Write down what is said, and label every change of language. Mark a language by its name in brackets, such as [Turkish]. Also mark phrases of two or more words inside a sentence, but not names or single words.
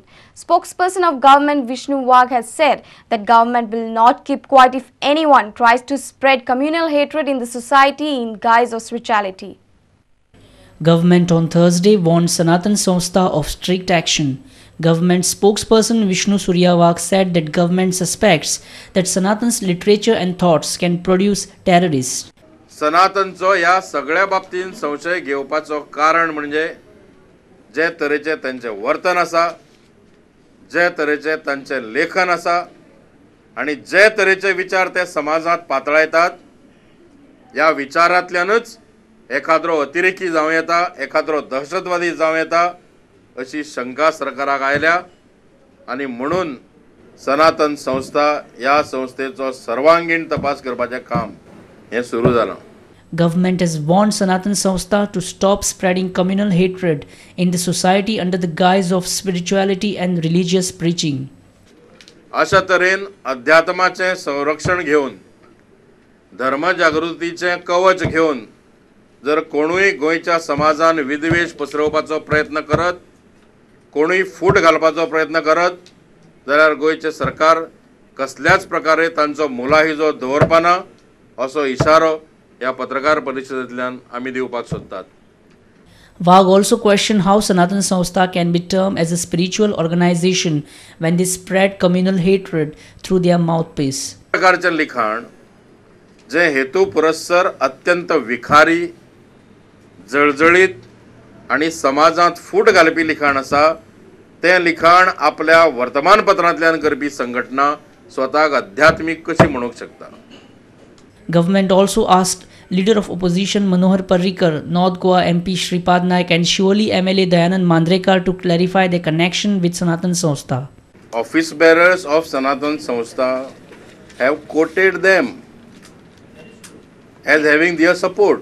[English] Spokesperson of government Vishnu Wagh has said that government will not keep quiet if anyone tries to spread communal hatred in the society in guise of spirituality. Government on Thursday warned Sanatan Samstha of strict action. Government spokesperson Vishnu Suryawagh said that government suspects that Sanatan's literature and thoughts can produce terrorists. [Konkani] सनातनचो ह्या सगळ्या बाबतीन संशय घेवपाचो कारण म्हणजे जे तरेचे तांचे वर्तन आसा, जे तरेचे तांचे लेखन आसा आणि जे तरेचे विचार ते समाजात पातळायतात, ह्या विचारांतल्यानच एखादो अतिरेकी जावं येता, एखादो दहशतवादी जावं येता अशी शंका सरकाराक आयल्या आणि म्हणून सनातन संस्था ह्या संस्थेचो सर्वांगीण तपास करपाचें काम हे सुरू जालां. [English] Government has warned Sanatan Samstha to stop spreading communal hatred in the society under the guise of spirituality and religious preaching. [Konkani] अशा तरेन अध्यात्माचें संरक्षण घेवन धर्मजागृतीचें कवच घेवन जर कोणूय गोंयच्या समाजान विद्वेष पसरवपाचो प्रयत्न करत, कोणूय फूट घालपाचो प्रयत्न करत जाल्यार गोंयचे सरकार कसल्याच प्रकारे तांचो मुलाहिजो दवरपाना असो इशारो ह्या पत्रकार परिशदेंतल्यान आमी दिवपाक सोदतात. [English] Wagh also questioned how Sanatan Samstha can be termed as a spiritual organization when they spread communal hatred through their mouthpiece. [Konkani] प्रकारचें लिखाण जे हेतू पुरस्सर अत्यंत विखारी, जळजळीत आणि समाजांत फूट घालपी लिखाण आसा, तें लिखाण आपल्या वर्तमानपत्रांतल्यान करपी संघटना स्वताक अध्यात्मीक कशी म्हणूंक शकता. [English] Government also asked Leader of Opposition Manohar Parrikar, North Goa MP Shripad Naik and Shivoli MLA Dayanand Mandrekar to clarify their connection with Sanatan Samstha. Office bearers of Sanatan Samstha have quoted them as having their support.